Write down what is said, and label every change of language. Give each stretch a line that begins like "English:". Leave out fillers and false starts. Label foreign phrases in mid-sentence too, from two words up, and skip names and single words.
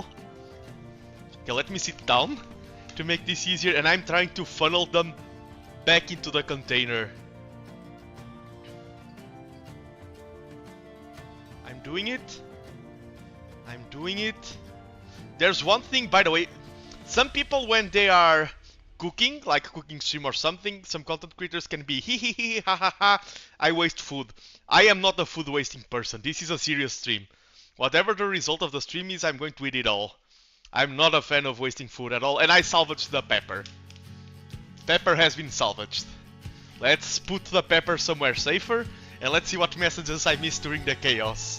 English: Okay, let me sit down to make this easier, and I'm trying to funnel them back into the container. I'm doing it. I'm doing it. There's one thing, by the way, Some people, when they are cooking, like a cooking stream or something, some content creators can be hee hee hee ha ha ha, I waste food. I am not a food wasting person. This is a serious stream. Whatever the result of the stream is, I'm going to eat it all. I'm not a fan of wasting food at all, and I salvaged the pepper. Pepper has been salvaged. Let's put the pepper somewhere safer, and let's see what messages I missed during the chaos.